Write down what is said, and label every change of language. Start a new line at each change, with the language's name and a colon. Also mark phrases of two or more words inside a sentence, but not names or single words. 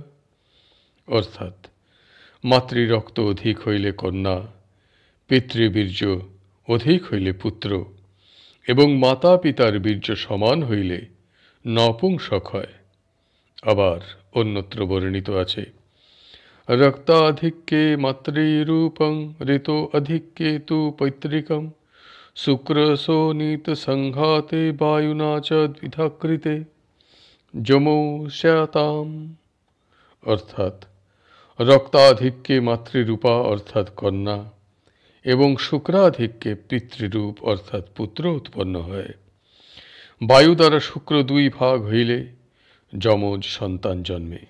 Bangla: অর্থাৎ মাতৃরক্ত অধিক হইলে কন্যা, পিতৃবীর্য অধিক হইলে পুত্র এবং মাতা পিতার বীর্য সমান হইলে নপুংসক হয়।
Sanskrit: আবার অন্যত্র বর্ণিত আছে, রক্তাধিক্যে মাতৃরূপং ঋতো অধিক্যে তু পৈতৃকম, শুক্রশোণিত সংঘাতে বায়ুনা চ দ্বিধাকৃতে যমো স্যাতাম।
Bangla: অর্থাৎ রক্তাধিক্যে মাতৃরূপা অর্থাৎ কন্যা এবং শুক্রাধিক্যে পিতৃরূপ অর্থাৎ পুত্র উৎপন্ন হয়। বায়ু দ্বারা শুক্র দুই ভাগ হইলে যমজ সন্তান জন্মে।